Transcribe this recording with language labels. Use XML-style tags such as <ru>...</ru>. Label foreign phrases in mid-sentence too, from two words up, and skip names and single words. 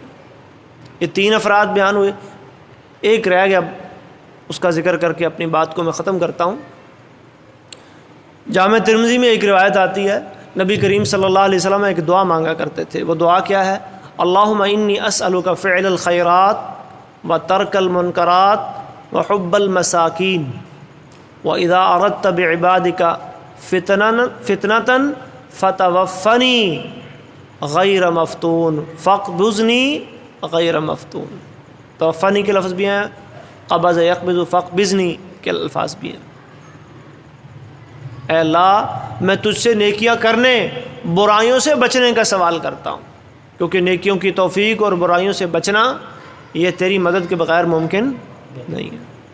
<ur>یہ 3 افراد بیان ہوئے، ایک رہ گیا، اس کا ذکر کر کے اپنی بات کو میں ختم کرتا ہوں. جامع ترمذی میں ایک روایت آتی ہے، نبی کریم صلی اللہ علیہ وسلم ایک دعا مانگا کرتے تھے. وہ دعا کیا ہے؟</ur> <ar>اللہم انی اسألک فعل الخیرات و ترک المنکرات و حب المساکین و اذا اردت بعبادک فتنة فتوفنی غیر مفتون فاقبضنی غیر مفتون.</ar> <ur>توفنی کے لفظ بھی ہیں،</ur> <ar>قبض یقبض،</ar> <ur>فاقبضنی کے الفاظ بھی ہیں. اے اللہ میں تجھ سے نیکیاں کرنے، برائیوں سے بچنے کا سوال کرتا ہوں، کیونکہ نیکیوں کی توفیق اور برائیوں سے بچنا یہ تیری مدد کے بغیر ممکن نہیں ہے.</ur>